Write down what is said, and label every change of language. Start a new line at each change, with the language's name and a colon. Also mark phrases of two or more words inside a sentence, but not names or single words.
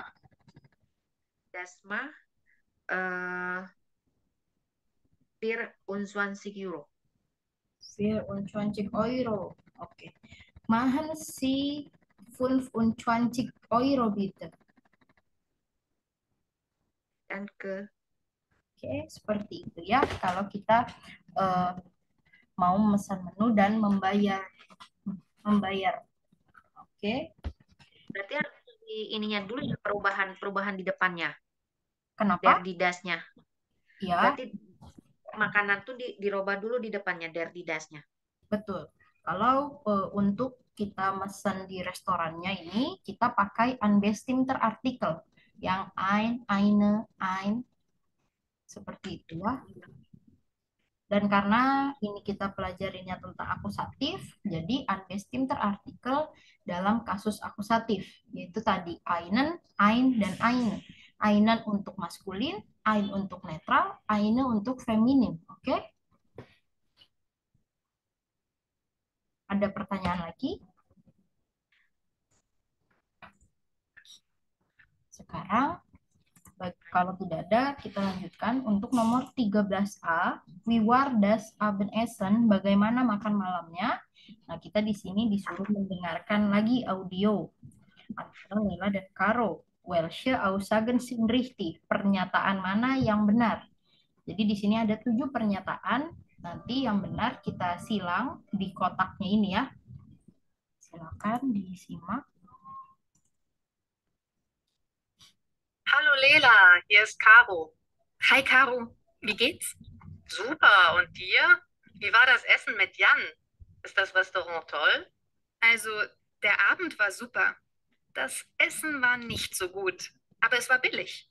German: Das mah 24 Euro. 24 Euro. Oke. Machen Sie 25 Euro bitte. Danke.
Indonesian: Oke, seperti itu ya. Kalau kita eh, mau memesan menu dan membayar. Oke. Berarti harus ininya dulu ya, perubahan di depannya, Kenapa? der di dasnya. Ya, Berarti makanan tuh dirubah dulu di depannya, der di dasnya. betul. Kalau untuk kita mesen di restorannya ini, kita pakai
German: unbestimmter Artikel
Indonesian: yang
German: ein, eine, ein,
Indonesian: seperti itu ya. Dan karena ini kita pelajarinya tentang akusatif, jadi
German: unbestimmter Artikel
Indonesian: dalam kasus akusatif, yaitu tadi
German: einen, ein,
Indonesian: dan eine. Einen untuk maskulin, ein untuk netral, eine untuk feminin. Oke? Ada pertanyaan lagi? Sekarang, kalau tidak ada, kita lanjutkan untuk nomor 13A.
German: Wie war das Abendessen?
Indonesian: Bagaimana makan malamnya? Nah, kita di sini disuruh mendengarkan lagi audio antara Lela dan Karo.
German: Welche Aussagen sind richtig?
Indonesian: Pernyataan mana yang benar? Jadi di sini ada 7 pernyataan. Nanti yang benar kita silang di kotaknya ini ya. Silakan disimak.
German: Hallo Lela, hier ist Caro. Hi Caro, wie geht's? Super, und dir? Wie war das Essen mit Jan? Ist das Restaurant toll? Also, der Abend war super. Das Essen war nicht so gut, aber es war billig.